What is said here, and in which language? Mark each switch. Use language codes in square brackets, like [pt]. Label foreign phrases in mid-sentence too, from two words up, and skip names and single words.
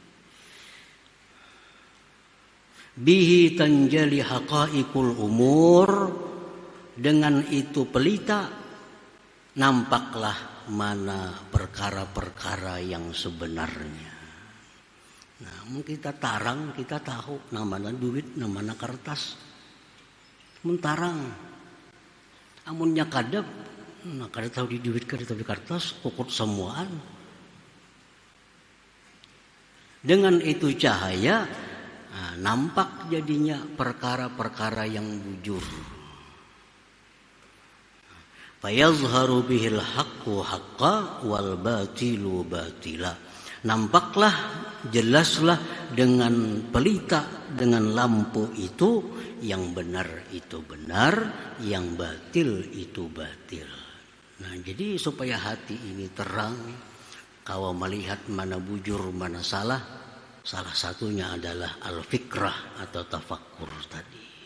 [ar] به تنجلي حقائق الأمور, [id] dengan itu pelita nampaklah mana perkara-perkara yang sebenarnya. Nah, mungkin kita tarang, kita tahu namanya duit, namanya kertas. [bjn] Mentarang, amunnya kadap, nah kada tahu di duit, kada tahu di kertas, kukut semuaan. [id] Dengan itu cahaya, nah, nampak jadinya perkara-perkara yang bujur. [ar] فيظهر به الحق حقا والباطل باطلا. [id] Nampaklah, jelaslah dengan pelita, dengan lampu itu yang benar itu benar, yang batil itu batil. Nah, jadi supaya hati ini terang, kalau melihat mana bujur, mana salah, salah satunya adalah al-fikrah atau tafakkur tadi.